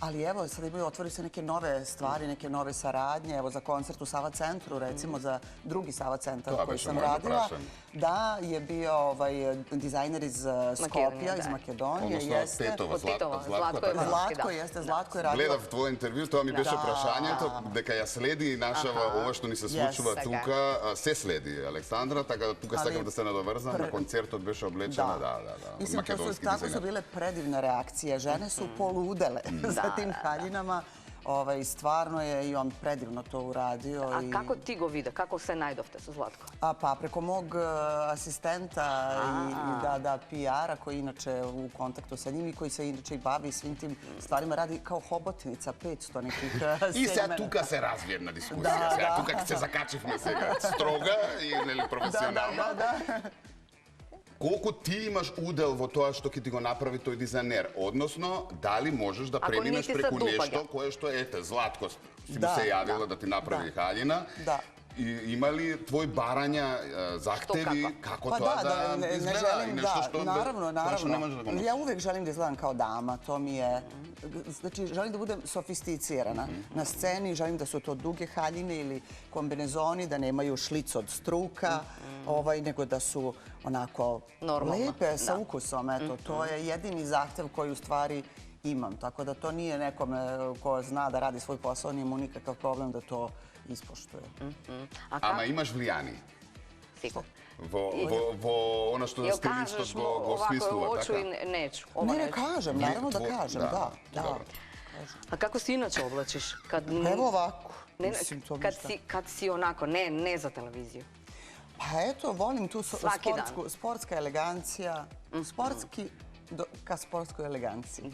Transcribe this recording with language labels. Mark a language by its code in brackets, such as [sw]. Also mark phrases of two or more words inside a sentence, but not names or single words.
[sr] Ali evo, sad imaju, otvori se neke nove stvari, neke nove saradnje. Evo, za koncert u Sava centru, recimo, za drugi Sava centar koji sam radila. Da, je bio dizajner iz Skopja, iz Makedonije. Odnosno Tetova, Zlatko je radio. [mk] Гледав твој интервју, тоа ми беше прашањето, дека ја следи нашава ова што ни се случува тука, се следи Александра, така да тука сакам да се надоврзам, на концертот беше облечена, [sr] Mislim, tako su bile predivne reakcije. Žene su poludele za tim haljinama. Stvarno je i on predivno to uradio. [mk] А како ти го виде? Како се најдовте са Златко? [sr] Pa preko mog asistenta i PR-a koji je inače u kontaktu sa njim i koji se inače i bavi svim tim stvarima. Radi kao hobotnica, 500 nekih segmenta. [mk] И сад тука се развије једна дискусија. Сега тука се закачивме сега строга или професионално. Колку ти имаш удел во тоа што ќе ти го направи тој дизајнер? Односно, дали можеш да преминеш преку нешто кое што, ете, Златко си му се јавила да ти направи хаљина? Има ли твои барања, захтеви, како тоа да изгледа и нешто што не можеш да го носиш? [sr] Ja uvek želim da izgledam kao dama, to mi je... Znači, želim da budem sofisticirana na sceni, želim da su to duge haljine ili kombinezoni, da nemaju šlic od struka, nego da su onako lepe sa ukusom. To je jedini zahtev koji u stvari imam. Tako da to nije nekome ko zna da radi svoj posao, nije mu nikakav problem da to ispoštuje. [mk] Ама имаш влијани? [sr] Sigurno. [mk] Во она што стилистот го смислува, така? [sr] Neću. Ne kažem, naravno da kažem, da. A kako se inače oblačiš? Evo ovako. Kad si onako, ne za televiziju. Pa eto, volim tu sportska elegancija, sportski ka sportskoj eleganciji.